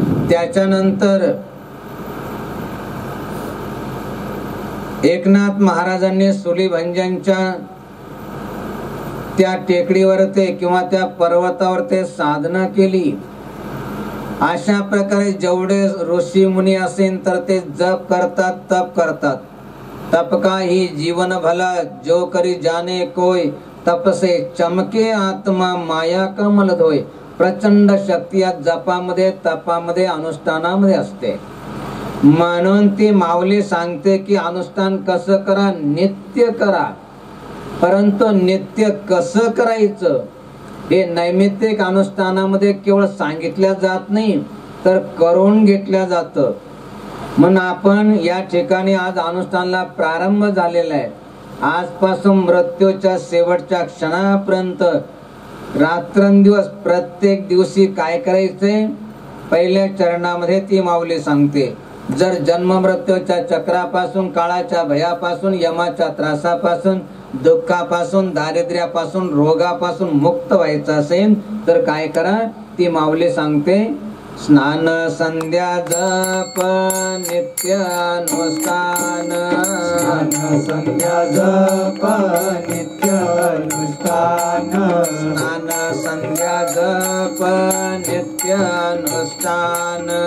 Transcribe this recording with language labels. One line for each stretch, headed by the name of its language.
Marathi: त्याच्यानंतर एकनाथ महाराजांनी सुलीभंजनच्या त्या टेकडीवर ते किंवा त्या पर्वतावर ते साधना केली. अशा प्रकारे जेवढे ऋषी मुनी असेल तर ते जप करतात, तप करतात.
Hindi: तप का ही जीवन भला जो करी जाने कोय, तप से चमके आत्मा माया कमल धोय.
Marathi: प्रचंड शक्ती या जपामध्ये तपामध्ये अनुष्ठानामध्ये असते. म्हणून ती माऊली सांगते की अनुष्ठान कसं करा, नित्य करा. परंतु नित्य कसं करायचं हे नैमित्तिक अनुष्ठानामध्ये केवळ सांगितल्या जात नाही, तर करून घेतल्या जातं. म्हणून आपण या ठिकाणी आज अनुष्ठानाला प्रारंभ झालेला आहे. आजपासून मृत्यूच्या शेवटच्या क्षणापर्यंत रात्रंदिवस प्रत्येक दिवशी काय करायचंय, पहिल्या चरणामध्ये ती माऊली सांगते. जर जन्म मृत्यूच्या चक्रापासून, काळाच्या भयापासून, यमाच्या त्रासापासून, दुःखापासून, दारिद्र्यापासून, रोगापासून मुक्त व्हायचं असेल तर काय करा, ती माऊली सांगते. स्नान संध्या जप नित्यानुष्ठान, स्नान संध्या जप नित्यानुष्ठान, स्नान संध्या जप नित्यानुष्ठान,